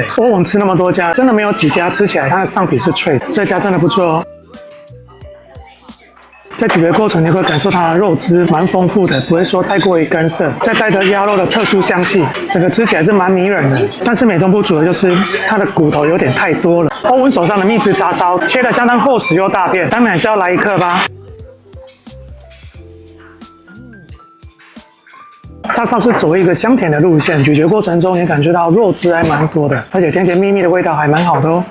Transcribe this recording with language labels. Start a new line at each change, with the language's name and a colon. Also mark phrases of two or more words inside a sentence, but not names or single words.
Chinese: 我们吃那麼多家，真的沒有幾家吃起來它的上皮是脆的，這家真的不錯哦。在咀嚼過程你會感受它的肉汁蠻豐富的，不會說太過於乾澀，再帶着鴨肉的特殊香氣，整個吃起來是蠻迷人的。但是美中不足的就是它的骨頭有點太多了。歐文手上的蜜汁叉燒切得相當厚實又大片，當然還是要來一顆吧。叉燒是走一個香甜的路線，咀嚼過程中也感覺到肉汁還蠻多的，而且甜甜蜜蜜的味道還蠻好的哦。